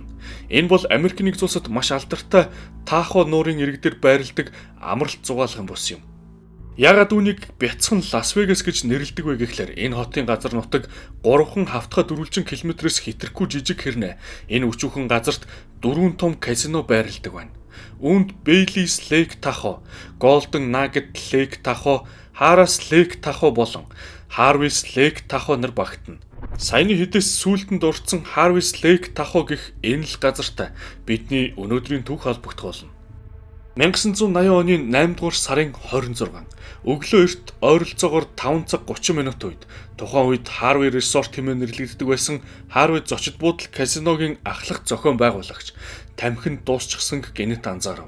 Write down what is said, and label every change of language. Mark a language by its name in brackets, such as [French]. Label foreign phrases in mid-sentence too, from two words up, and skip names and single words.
[Mongolian] Энэ бол Америкийн нэгдсэн улсад маш алдартай Тахо нуурын иргэдээр байрладаг амралт зугаалгын бус юм. Яагаад үүнийг бяцхан Лас Вегас гэж нэрлэдэг вэ гэхлээр энэ хотын газар нутаг 3 хавтгай дөрвөлжин километрээс хэтрэхгүй жижиг хэрнээ энэ өчүүхэн газарт 4 том казино байрладаг байна. Үүнд Bailey's Lake Tahoe, Golden Nugget Lake Tahoe, Harrah's Lake Tahoe болон Harvey's Lake Tahoe нар багтана. Саяны хэдээс сүүлдэнд дурдсан Harvey's Lake Tahoe гэх энэ л газартай бидний өнөөдрийн түүх холбогдох болно. 1980 оны 8 дугаар сарын 26 өглөө эрт ойролцоогоор 5 цаг 30 минут үед тухайн үед Harvey Resort хэмээн нэрлэгддэг байсан Harvey зочид буудал казиногийн ахлах зохион байгуулагч тамхинд дуусчихсан гэнэт анзаарав.